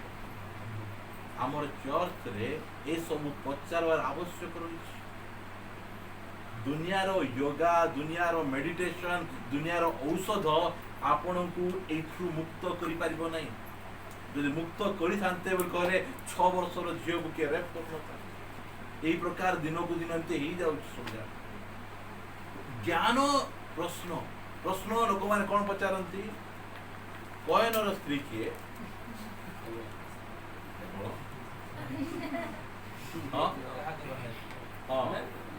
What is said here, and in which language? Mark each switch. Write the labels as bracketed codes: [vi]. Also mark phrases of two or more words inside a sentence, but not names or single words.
[or] ଆମର ଚର୍ଚ୍ଚରେ ଏସବୁ ପଚାରବାର ଆବଶ୍ୟକ ରହିଛି। ଦୁନିଆର ୟୋଗା, ଦୁନିଆର ମେଡିଟେସନ, ଦୁନିଆର ଔଷଧ ଆପଣଙ୍କୁ ଏଇଠୁ ମୁକ୍ତ କରିପାରିବ ନାହିଁ। ଯଦି ମୁକ୍ତ କରିଥାନ୍ତେ ବୋଲି କହିଲେ 6 ବର୍ଷର ଝିଅକୁ କିଏ ରେପ୍ କରୁନଥାନ୍ତେ। ଏଇ ପ୍ରକାର ଦିନକୁ ଦିନ ଏମତି ହେଇଯାଉଛି ସବୁ ଜାଗା। ଜ୍ଞାନ ପ୍ରଶ୍ନ ପ୍ରଶ୍ନ ଲୋକମାନେ କ'ଣ ପଚାରନ୍ତି? କଏନର ସ୍ତ୍ରୀ କିଏ? ହଁ ହଁ